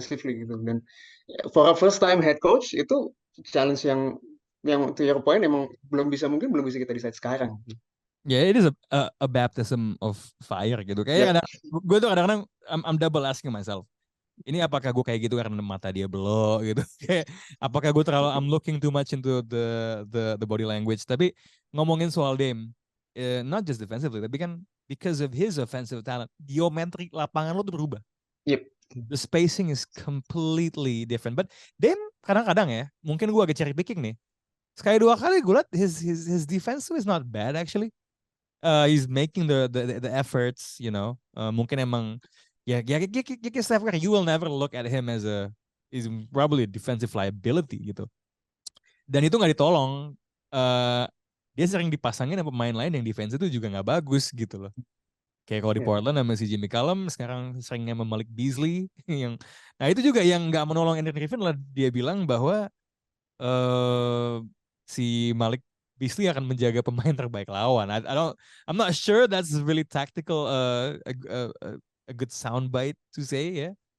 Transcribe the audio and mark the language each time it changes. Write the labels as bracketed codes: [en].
[en] defensively gitu. Dan for a first time head coach itu challenge yang to your point [id] emang belum bisa kita [en] decide sekarang. Ya, it is a baptism of fire gitu. Kayaknya Yep. [id] kadang gue tuh kadang-kadang [en] I'm double asking myself. [id] Ini apakah gue kayak gitu karena mata dia belok gitu. Kayak apakah gue terlalu [en] I'm looking too much into the body language. [id] Tapi ngomongin soal Dame, [en] not just defensively, [id] tapi kan [en] because of his offensive talent, [id] geometri lapangan lo tuh berubah. [en] Yep. The spacing is completely different. But Dame [id] kadang-kadang ya, mungkin gue agak [en] cherry picking nih. [id] Sekali dua kali gue liat [en] his defense is not bad actually. He's making the efforts, you know. [id] Mungkin emang ya [en] Steph Curry, you will never look at him as is probably a defensive liability gitu. [id] Dan itu nggak ditolong. Uh, dia sering dipasangin sama pemain lain yang defense itu juga nggak bagus gitu loh. Kayak kalau di [en] Yeah. [id] Portland sama si Jimmy Cullum, sekarang seringnya sama Malik Beasley yang nah itu juga yang nggak menolong Andrew Griffin lah, dia bilang bahwa eh si Malik Beasley akan menjaga pemain terbaik lawan. [en] I'm not sure that's really tactical, a good soundbite to say ya.